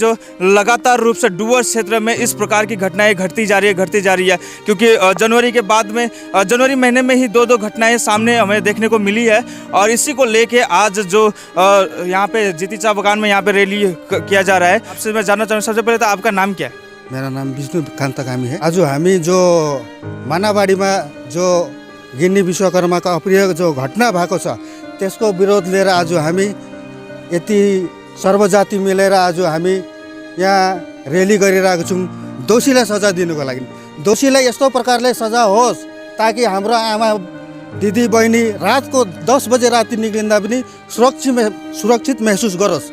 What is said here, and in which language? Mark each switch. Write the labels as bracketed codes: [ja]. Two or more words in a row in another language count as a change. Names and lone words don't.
[hi] जो लगातार रूप से डुवर्स क्षेत्र में इस प्रकार की घटनाएं घटती जा रही है, क्योंकि जनवरी के बाद में जनवरी महीने में ही दो घटनाएं सामने हमें देखने को मिली है। और इसी को लेके आज जो यहाँ पे जीती चाय बागान में यहाँ पे रैली किया जा रहा है। आपसे मैं जानना चाहूँ, सबसे पहले तो आपका नाम क्या है? मेरा नाम विष्णु कांता कामी है। [ne] आज हामी जो मानाबाड़ी में जो गिन्नी विश्वकर्मा का अप्रिय जो घटना भएको छ त्यसको विरोध लिएर आज हामी यति सर्वजाति मिलेर आज हामी यहाँ रैली गरिरहेको छौँ दोषीलाई सजा दिनुको लागि। दोषीलाई यस्तो प्रकारले सजा होस् ताकि हाम्रो आमा दिदी बहिनी रातको 10 बजे राति निक्लिँदा पनि सुरक्षित महसुस गरोस्।